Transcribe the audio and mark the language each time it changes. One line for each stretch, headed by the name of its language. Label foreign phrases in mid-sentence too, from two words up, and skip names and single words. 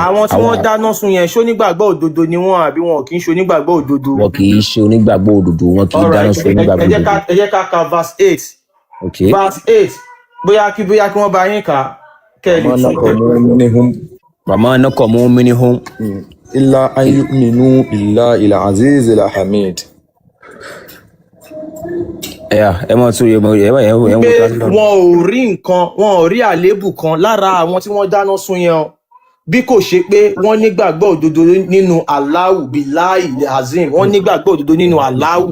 Yoruba: Àwọn tí wọ́n dáná sun yẹn ṣó nígbàgbọ́ òdodo ni wọ́n àbí wọn kì í ṣe onígbàgbọ́ òdodo. Wọn kì í ṣe onígbàgbọ́ òdodo wọn kì í dáná sun onígbàgbọ́ òdodo. Ẹ jẹ́ ká ka verse 8. Okay. Verse 8 bóyá kí wọ́n bá yín kà kẹ́ ẹ lè tún.
Arabic: وما نقموا منهم إلا أن يؤمنوا بالله العزيز الحميد.
Yoruba: Ẹ máa tún yẹ pé wọn ò rí àléébù kan lára àwọn tí wọ́n dáná sun yẹn bí kò ṣe pé wọ́n nígbàgbọ́ òdodo nínú Allahu
Arabic: بالله العظيم
Yoruba: wọ́n nígbàgbọ́ òdodo nínú Allahu.